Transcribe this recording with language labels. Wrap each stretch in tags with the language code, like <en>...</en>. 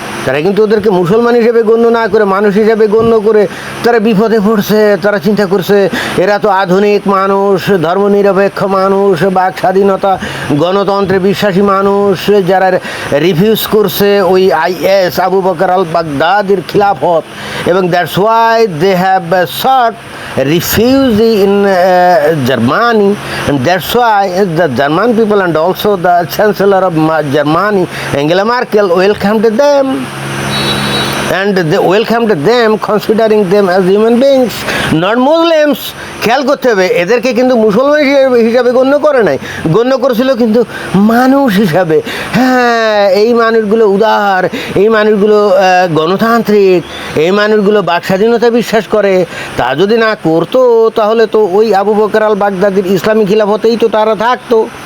<bn>তারা কিন্তু ওদেরকে মুসলমান হিসেবে গণ্য না করে, মানুষ হিসেবে গণ্য করে তারা বিপদে পড়ছে। তারা চিন্তা করছে এরা তো আধুনিক মানুষ, ধর্মনিরপেক্ষ মানুষ, বাক স্বাধীনতা, গণতন্ত্রে বিশ্বাসী মানুষ, যারা রিফিউজ করছে ওই আইএস, আবু বকর আল বাগদাদির খিলাফত, এবং</bn> <en>That's why they have sought refugee in Germany, and that's why the German people and also the Chancellor of Germany, Angela Merkel, welcomed them, and they welcomed them considering them as human beings, not Muslims.</en> <bn>খেয়াল করতে হবে, এদেরকে কিন্তু মুসলমান হিসাবে গণ্য করে নাই, গণ্য করেছিল কিন্তু মানুষ হিসাবে। হ্যাঁ, এই মানুষগুলো উদার, এই মানুষগুলো গণতান্ত্রিক, এই মানুষগুলো বাক স্বাধীনতা বিশ্বাস করে। তা যদি না করতো তাহলে তো ওই আবু বকর আল বাগদাদির ইসলামী খিলাফতেই তো তারা থাকতো।</bn>